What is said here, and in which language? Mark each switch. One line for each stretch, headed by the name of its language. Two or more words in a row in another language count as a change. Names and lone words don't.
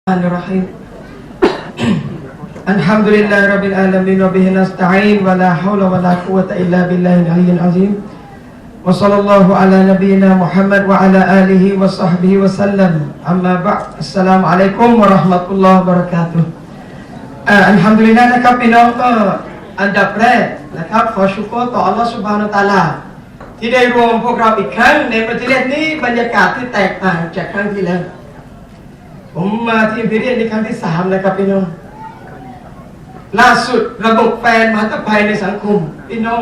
Arabic: بسم الله الرحمن الرحيم. الحمد لله رب العالمين وبه نستعين ولا حول ولا قوة إلا بالله العلي العظيم. وصلى الله على نبينا محمد وعلى آله وصحبه وسلم. أما بعد. السلام عليكم ورحمة الله وبركاته.
Thai: Alhamdulillah นะครับพี่น้องก็อันดับแรกนะครับขอชุกรต่อ
Arabic: الله سبحانه وتعالى
Thai: ที่ได้รวมพวกเราอีกครั้งในประเทศนี้บรรยากาศที่แตกต่างจากครั้งที่แล้วผมมาที่อิมพีเรียลในครั้งที่3นะครับพี่น้องล่าสุดระบบแฟนมหันตภัยในสังคมพี่น้อง